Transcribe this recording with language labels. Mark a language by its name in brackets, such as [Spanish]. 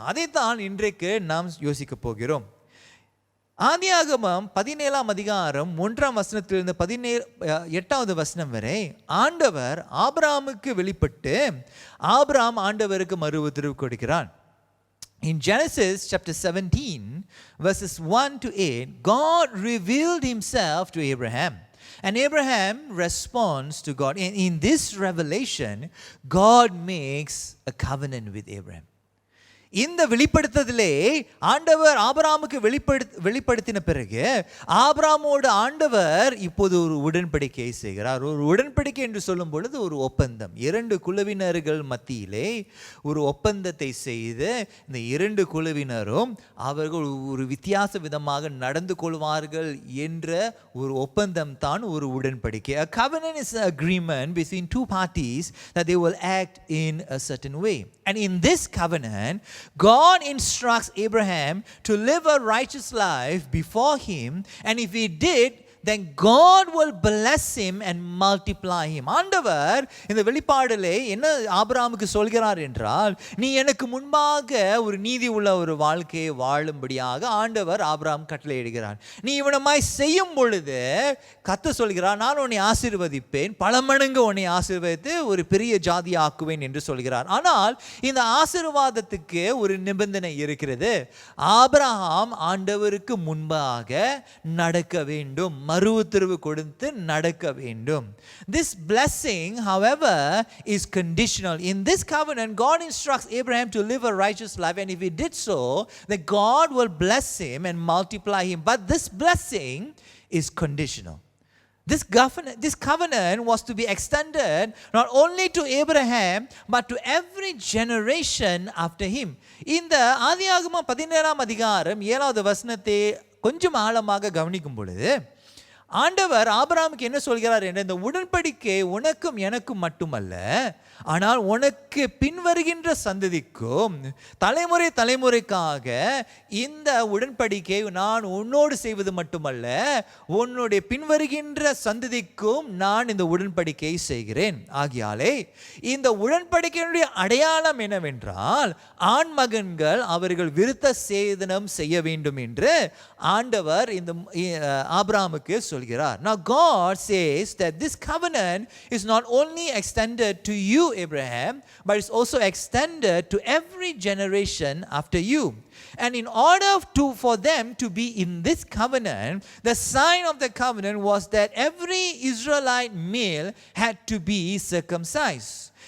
[Tamil] அதைத்தான் இன்றைக்கு நாம் யோசிக்க போகிறோம். ஆதியாகமம் 17ஆம் அதிகாரம் 1ஆம் வசனத்திலிருந்து 8வது வசனம் வரை ஆண்டவர் ஆபிரகாமுக்கு வெளிப்பட்டு ஆபிரகாம் ஆண்டவருக்கு மறு உத்தரவு கொடுக்கிறான். [English] In Genesis chapter 17 verses 1 to 8, God revealed himself to Abraham. And Abraham responds to God. In this revelation, God makes a covenant with Abraham. [Tamil] இந்த வெளிப்படுத்ததிலே ஆண்டவர் ஆபிரகாமுக்கு வெளிப்படுத்தின பிறகு ஆபிரகாமோடு ஆண்டவர் இப்போது ஒரு உடன்படிக்கை செய்கிறார். ஒரு உடன்படிக்கை என்று சொல்லும் பொழுது ஒரு ஒப்பந்தம், இரண்டு குழுவினர்கள் மத்தியிலே ஒரு ஒப்பந்தத்தை செய்து இந்த இரண்டு குழுவினரும் அவர்கள் ஒரு வித்தியாச விதமாக நடந்து கொள்வார்கள் என்ற ஒரு ஒப்பந்தம் தான் ஒரு உடன்படிக்கை. A covenant is an agreement between two parties that they will act in a certain way. And in this covenant, God instructs Abraham to live a righteous life before him, and if he did, then God will bless him and multiply him. ஆண்டவர் இந்த வெளிப்பாடிலே என்ன ஆபிரகாமுக்கு சொல்கிறார் என்றால், நீ எனக்கு முன்பாக ஒரு நீதி உள்ள ஒரு வாழ்க்கையை வாழும்படியாக ஆண்டவர் ஆபிரகாம் கட்டளையிடுகிறார். நீ இவனமாய் செய்யும் பொழுது கர்த்தர் சொல்கிறார், நான் உன்னை ஆசீர்வதிப்பேன், பல மடங்கு உன்னை ஆசீர்வதித்து ஒரு பெரிய ஜாதி ஆக்குவேன் என்று சொல்கிறார். ஆனால் இந்த ஆசீர்வாதத்துக்கு ஒரு நிபந்தனை இருக்கிறது. ஆபிரகாம் ஆண்டவருக்கு முன்பாக நடக்க வேண்டும், மறு உத்தரவு கொடுத்து நடக்க வேண்டும். [English] This blessing, however, is conditional. In this covenant, God instructs Abraham to live a righteous life, and if he did so, then God will bless him and multiply him. But this blessing is conditional. This covenant was to be extended not only to Abraham but to every generation after him. [Tamil] இந்த ஆதியாகமம் 17ஆம் அதிகாரம் 7வது வசனத்தை கொஞ்சம் ஆழமாக கவனிக்கும் பொழுது ஆண்டவர் ஆபிரகாமுக்கு என்ன சொல்கிறார் என்ற, இந்த உடன்படிக்கை உனக்கும் எனக்கும் மட்டுமல்ல, ஆனால் உனக்கு பின்வருகின்ற சந்ததிக்கும் தலைமுறை தலைமுறைக்காக இந்த உடன்படிக்கை நான் உன்னோடு செய்வது மட்டுமல்ல, உன்னுடைய பின்வருகின்ற சந்ததிக்கும் நான் இந்த உடன்படிக்கை செய்கிறேன். ஆகியாலே இந்த உடன்படிக்கையினுடைய அடையாளம் என்னவென்றால், ஆண் மகன்கள் அவர்கள் விருத்த சேதனம் செய்ய வேண்டும் என்று ஆண்டவர் இந்த ஆபிரகாமுக்கு சொல்கிறார். [English] Now God says that this covenant is not only extended to you, Abraham, but it's also extended to every generation after you. And in order for them to be in this covenant, the sign of the covenant was that every Israelite male had to be circumcised.